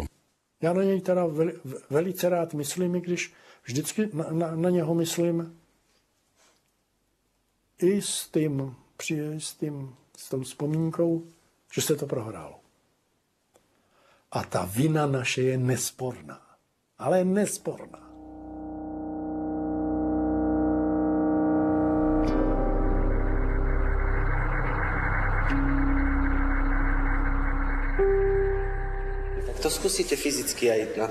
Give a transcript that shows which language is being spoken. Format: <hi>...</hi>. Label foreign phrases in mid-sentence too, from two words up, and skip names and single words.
<cs>Já na něj teda velice rád myslím, i když vždycky na něho myslím i s tou vzpomínkou, že se to prohrálo. A ta vina naše je nesporná. Ale nesporná.</cs> <sk>Tak to skúsite fyzicky aj na...</sk>